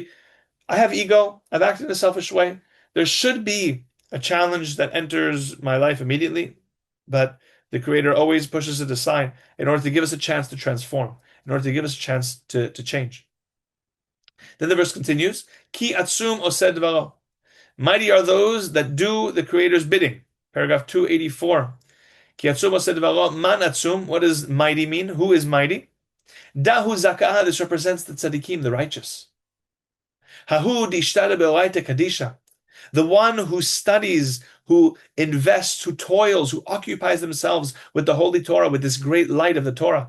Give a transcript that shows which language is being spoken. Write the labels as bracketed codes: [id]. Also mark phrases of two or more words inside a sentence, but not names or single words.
[en] I have ego. I've acted in a selfish way. There should be a challenge that enters my life immediately, but the Creator always pushes it aside in order to give us a chance to transform, in order to give us a chance to change. Then the verse continues, [he] כי עצום עושה דברו. [en] Mighty are those that do the Creator's bidding. Paragraph 284. [he] כי עצום עושה דברו, מאן עצום. [en] What does mighty mean? Who is mighty? [arc] דהוא זכאה, [en] this represents the tzaddikim, the righteous. [arc] ההוא דאשתדל באורייתא קדישא, [en] the one who studies, who invests, who toils, who occupies themselves with the Holy Torah, with this great light of the Torah.